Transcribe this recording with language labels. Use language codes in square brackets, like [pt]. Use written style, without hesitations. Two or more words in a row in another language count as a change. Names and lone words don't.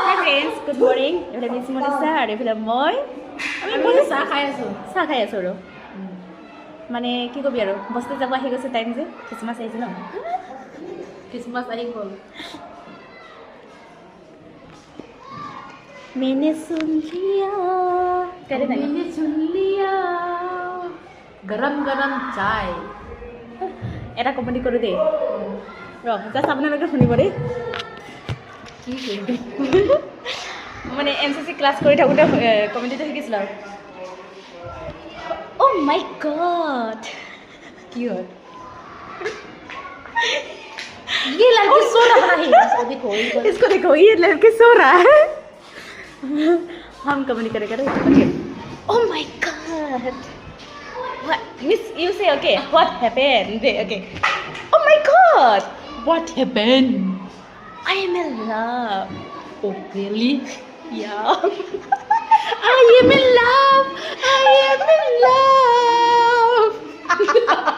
[en] friends good morning [as] এইফালে মিছ মনিষা আৰু এইফালে মই চাহ খাই আছোঁ আৰু মানে কি কবি আৰু বস্তু যাব আহি গৈছে টাইম যে খ্ৰীষ্টমাছ আহিছে ন খ্ৰীষ্টমাছ আহি গ'ল [hi] मैंने सुन लिया मैंने सुन लिया गरम गरम चाय [as] এটা কমেডি কৰোঁ দেই জাষ্ট আপোনালোকে শুনিব দেই কি কৰিবি মানে NCC ক্লাছ কৰি থাকোঁতে কমেডিটো শিকিছিলোঁ আৰু [en] oh my god [as] কি হয় [hi] ये लड़की सो रहा है इसको देखो ये लड़के सो रहा है हम कमेडी करेंगे [en] okay oh my god what miss you say okay what happened okay oh my god what happened I am in love oh really yeah I am in love I am in love